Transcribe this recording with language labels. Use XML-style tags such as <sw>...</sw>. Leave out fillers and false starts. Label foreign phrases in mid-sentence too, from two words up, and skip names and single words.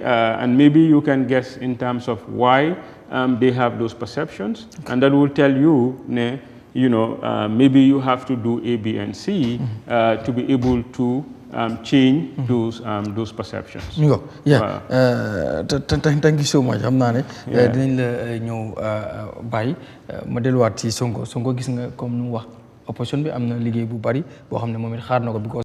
<en>And maybe you can guess in terms of why they have those perceptions, and that will tell you, maybe you have to do A, B, and C to be able to change those perceptions. Yeah. Thank you so much.</en> <wo>xam naa ne dinañ la ñëw bàyyi ma delluwaat ci Sonko gis nga comme nu wax opposition bi am na liggéey bu bari boo xam ne moom it xaar na ko.</wo>